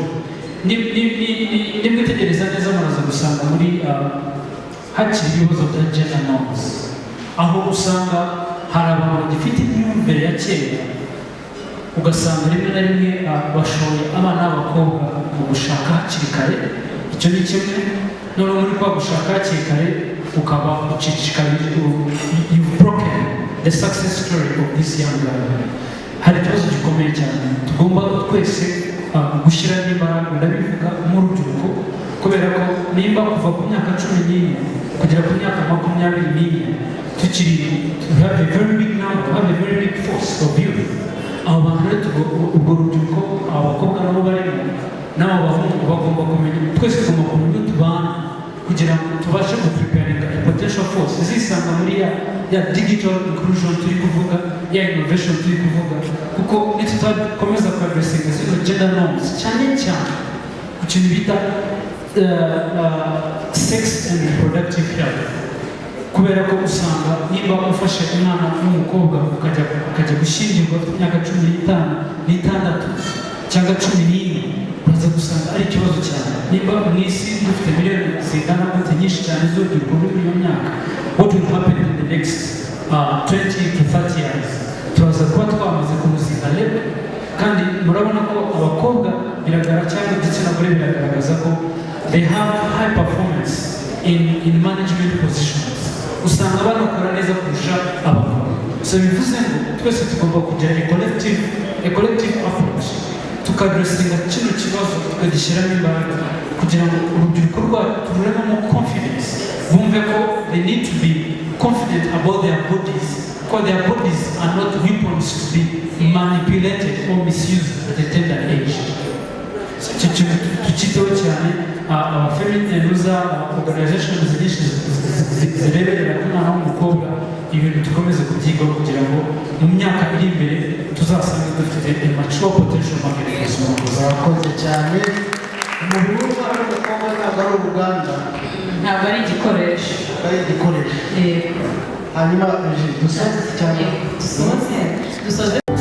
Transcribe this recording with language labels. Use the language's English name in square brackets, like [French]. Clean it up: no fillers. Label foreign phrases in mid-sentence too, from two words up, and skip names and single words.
[Kinyarwanda] Nimwitegereza neza muraza gusanga muri hakiri ibibazo bya [English] gender norms [Kinyarwanda] aho usanga hari abantu bagifite imyumvire ya kera ugasanga rimwe na rimwe bashoye abana b'abakobwa mu gushaka hakiri kare. Icyo ni kimwe. Noneho muri kwa gushaka hakiri kare ukaba ucicikarije [English] you've broken the success story of this young girl. [Kinyarwanda] Hari ikibazo gikomeye cyane tugomba twese gushyira n'imbaraga ndabivuga mu rubyiruko kubera ko nimba kuva ku myaka 11 kugera ku myaka 21 tukiri [English] we have a very big number, we have a very big force of youth. [Kinyarwanda] Aho abo bantu rero ubwo rubyiruko abakobwa nabo barimo n'abo bahungu bagomba kumenya twese tugomba kumenya ibyo tubana kugira ngo tubashe gupreparinga [English] potential force [Kinyarwanda] zisanga muri ya [English] digital inclusion [Kinyarwanda] turi kuvuga, ya innovation turi kuvuga, kuko nitutakomeza kuadressinga zino [English] gender norms [Kinyarwanda] cyane cyane ku kintu bita [English] sex and reproductive health, [Kinyarwanda] kubera ko usanga nimba ufashe umwana w'umukobwa ukajya gushyingirwa afite imyaka 15 cyangwa 11, uraza gusanga ari ikibazo cyane. Nimba mu isi dufite miliyoni zingana gute nyinshi cyane z'urubyiruko muri iyo myaka, [English] what will happen in the next 20 to 30 years? [Kinyarwanda] Turaza kuba twamaze kumuzinga lebe, kandi murabona ko abakobwa biragaragara cyangwa igitsina gore biragaragaza ko [English] they have high performance in management positions. [Kinyarwanda] Usanga banakora neza kurusha abagabo. [English] So [Kinyarwanda] bivuze ngo twese tugomba kugira [English] a collective approach [Kinyarwanda] tukadressinga kino kibazo tukagishyiramo imbaraga kugira ngo urubyiruko rwacu tururemo confidence, bumve ko [English] they need to be confident about their bodies, because their bodies are not weapons to be manipulated or misused at a tender age. [Kinyarwanda] icyo kintu tukitaho cyane. [English] Feminine organizations [Kinyarwanda] nyinshi zireberera umwana w'umukobwa, ibintu dukomeze kubyigaho kugira ngo mu myaka iri imbere tuzasange dufite [English] mature potential market for small. [Kinyarwanda] Murakoze cyane. Umubiri w'umwana w'umukobwa ntabwo ari uruganda, ntabwo ari igikoresho. Hanyuma dusoze cyane. dusoze